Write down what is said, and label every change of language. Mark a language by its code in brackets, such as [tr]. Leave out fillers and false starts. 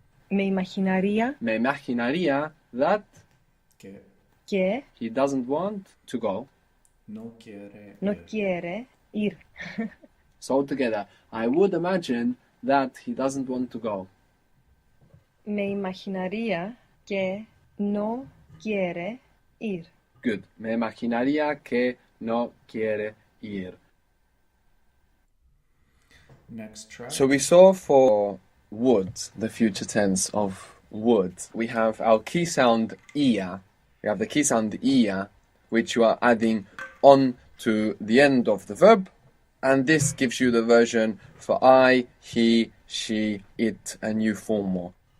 [es] Me imaginaría me imaginaría that Que que [en] he doesn't want to go. [es] no quiere no ir. quiere ir. [en] So together, I would imagine that he doesn't want to go. [es] Me imaginaría que no quiere ir. [en] Good. [es] Me imaginaría que no quiere ir. [en] Next track. So we saw for would, the future tense of would, we have our key sound ia. We have the key sound ia, which you are adding on to the end of the verb, and this gives you the version for I, he, she, it, and you formal.